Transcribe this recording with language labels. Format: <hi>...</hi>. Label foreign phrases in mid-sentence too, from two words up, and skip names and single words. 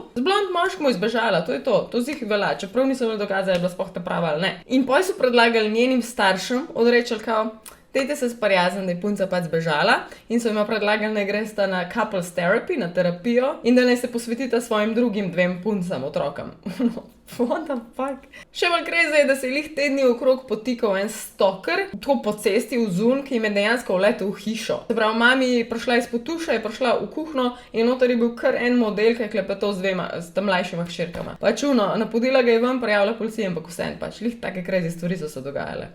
<sl>Z blond moškim je izbežala, to je to zih velja, čeprav niso imeli dokaza, da je bila sploh ta prava ali ne. In potem so predlagali njenim staršem od Rachel kao, dajte se sprijazniti, da je punca pač zbežala in so jima predlagali, da gresta na</sl> <en>couples therapy,</en> <sl>na terapijo in da naj se posvetita svojim drugim 2 puncam, otrokom.</sl> <en>What the fuck?</en> <sl>Še bolj crazy je, da se je lih tedni okrog potikal en stalker, tako po cesti v zun, ki jim je dejansko vletel v hišo. Se pravi, mami je prišla iz potuša, je prišla v kuhno in noter je bil kar en model, ki je klepetal s tam mlajšima hčerkama. Pač napodila ga je ven, prijavila policiji, ampak vseeno pač, lih take crazy stvari so se dogajale.</sl>